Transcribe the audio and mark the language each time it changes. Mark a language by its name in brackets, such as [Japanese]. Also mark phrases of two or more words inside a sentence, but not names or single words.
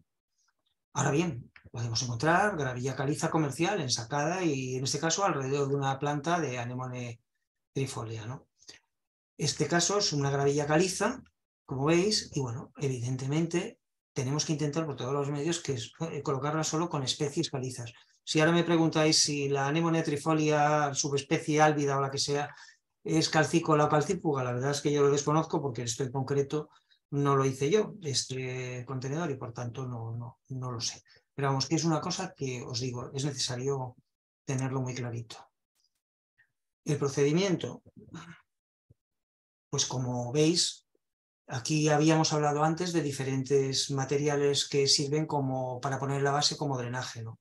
[Spanish] Ahora bien, podemos encontrar gravilla caliza comercial ensacada y en este caso alrededor de una planta de Anemone trifolia, ¿no? Este caso es una gravilla caliza, como veis, y bueno, evidentemente tenemos que intentar por todos los medios que es colocarla solo con especies calizas. Si ahora me preguntáis si la Anemone trifolia, subespecie álvida o la que sea, es calcícola o calcífuga, la verdad es que yo lo desconozco porque esto en concreto no lo hice yo, este contenedor, y por tanto no lo sé. Pero vamos, que es una cosa que os digo, es necesario tenerlo muy clarito. El procedimiento, pues como veis, aquí habíamos hablado antes de diferentes materiales que sirven para poner la base como drenaje, ¿no?